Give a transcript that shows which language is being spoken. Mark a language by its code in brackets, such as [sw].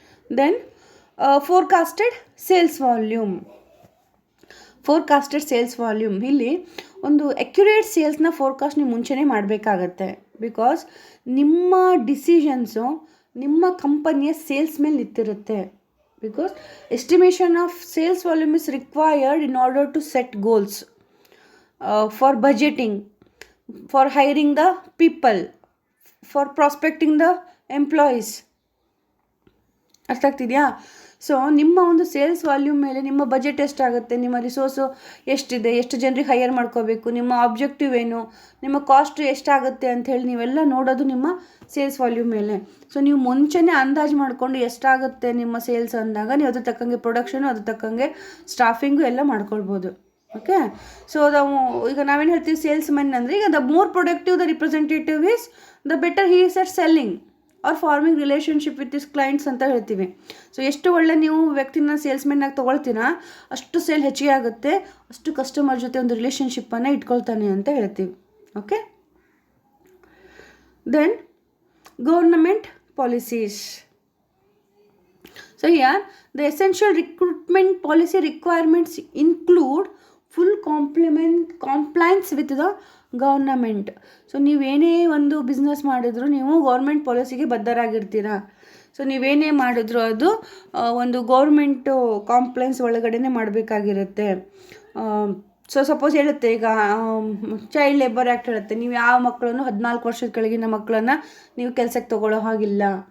[en] Then forecasted sales volume. [kn] ಫೋರ್ಕಾಸ್ಟೆಡ್ sales volume, ಇಲ್ಲಿ ಒಂದು accurate ಸೇಲ್ಸ್ನ forecast ನೀವು ಮುಂಚೆನೇ ಮಾಡಬೇಕಾಗತ್ತೆ. ಬಿಕಾಸ್ ನಿಮ್ಮ ಡಿಸಿಷನ್ಸು ನಿಮ್ಮ ಕಂಪನಿಯ ಸೇಲ್ಸ್ ಮೇಲೆ ನಿಂತಿರುತ್ತೆ. [en] because estimation of sales volume is required in order to set goals, for budgeting, for hiring the people, for prospecting the employees. [kn] ಅರ್ಥ ಆಗ್ತಿದೆಯಾ? ಸೊ ನಿಮ್ಮ ಒಂದು ಸೇಲ್ಸ್ ವಾಲ್ಯೂಮ್ ಮೇಲೆ ನಿಮ್ಮ ಬಜೆಟ್ ಎಷ್ಟಾಗುತ್ತೆ, ನಿಮ್ಮ ರಿಸೋರ್ಸು ಎಷ್ಟಿದೆ, ಎಷ್ಟು ಜನರಿಗೆ ಹೈಯರ್ ಮಾಡ್ಕೋಬೇಕು, ನಿಮ್ಮ ಆಬ್ಜೆಕ್ಟಿವ್ ಏನು, ನಿಮ್ಮ ಕಾಸ್ಟ್ ಎಷ್ಟಾಗುತ್ತೆ ಅಂಥೇಳಿ ನೀವೆಲ್ಲ ನೋಡೋದು ನಿಮ್ಮ ಸೇಲ್ಸ್ ವಾಲ್ಯೂಮ್ ಮೇಲೆ. ಸೊ ನೀವು ಮುಂಚೆನೇ ಅಂದಾಜು ಮಾಡಿಕೊಂಡು ಎಷ್ಟಾಗುತ್ತೆ ನಿಮ್ಮ ಸೇಲ್ಸ್ ಅಂದಾಗ ನೀವು ಅದ್ರ ತಕ್ಕಂಗೆ ಪ್ರೊಡಕ್ಷನು, ಅದ್ರ ತಕ್ಕಂಗೆ ಸ್ಟಾಫಿಂಗು ಎಲ್ಲ ಮಾಡ್ಕೊಳ್ಬೋದು. [en] okay, [kn] ಸೊ ಈಗ ನಾವೇನು ಹೇಳ್ತೀವಿ ಸೇಲ್ಸ್ ಮೆನ್ ಅಂದರೆ, ಈಗ [en] the more productive the representative is, the better he is at selling or forming relationship with his clients [kn] ಅಂತ ಹೇಳ್ತೀವಿ. ಸೊ ಎಷ್ಟು ಒಳ್ಳೆ ನೀವು ವ್ಯಕ್ತಿನ ಸೇಲ್ಸ್ಮೆನ್ನಾಗಿ ತೊಗೊಳ್ತೀರಾ, ಅಷ್ಟು ಸೇಲ್ ಹೆಚ್ಚಿಗೆ ಆಗುತ್ತೆ, ಅಷ್ಟು ಕಸ್ಟಮರ್ ಜೊತೆ ಒಂದು ರಿಲೇಷನ್ಶಿಪ್ಪನ್ನು ಇಟ್ಕೊಳ್ತಾನೆ ಅಂತ ಹೇಳ್ತೀವಿ. [en] Okay, then government policies. So here the essential recruitment policy requirements include full compliance with the government. [kn] So ನೀವೇನೇ ಒಂದು ಬಿಸ್ನೆಸ್ ಮಾಡಿದ್ರು ನೀವು ಗೌರ್ಮೆಂಟ್ ಪಾಲಿಸಿಗೆ ಬದ್ಧರಾಗಿರ್ತೀರ. ಸೊ ನೀವೇನೇ ಮಾಡಿದ್ರು ಅದು ಒಂದು ಗೌರ್ಮೆಂಟು ಕಾಂಪ್ಲೈನ್ಸ್ ಒಳಗಡೆ ಮಾಡಬೇಕಾಗಿರುತ್ತೆ. ಸೊ ಸಪೋಸ್ ಹೇಳುತ್ತೆ, ಈಗ ಚೈಲ್ಡ್ ಲೇಬರ್ ಆ್ಯಕ್ಟ್ ಹೇಳುತ್ತೆ, ನೀವು ಯಾವ ಮಕ್ಕಳನ್ನು 14 ವರ್ಷದ ಕೆಳಗಿನ ಮಕ್ಕಳನ್ನು ನೀವು ಕೆಲಸಕ್ಕೆ ತೊಗೊಳ್ಳೋ ಹಾಗಿಲ್ಲ.